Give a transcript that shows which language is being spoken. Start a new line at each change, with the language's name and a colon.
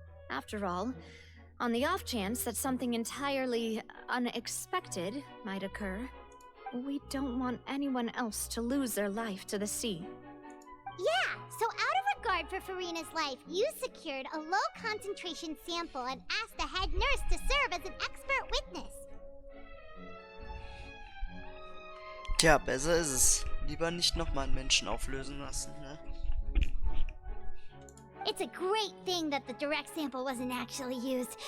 English: After all, on the off chance that something entirely unexpected might occur, we don't want anyone else to lose their life to the sea. Yeah, so out of regard for Farina's life, you secured a low-concentration sample and asked the head nurse to serve as an expert witness.
German: Tja, besser ist es. Lieber nicht nochmal einen Menschen auflösen lassen, ne?
English: It's a great thing that the direct sample wasn't actually used.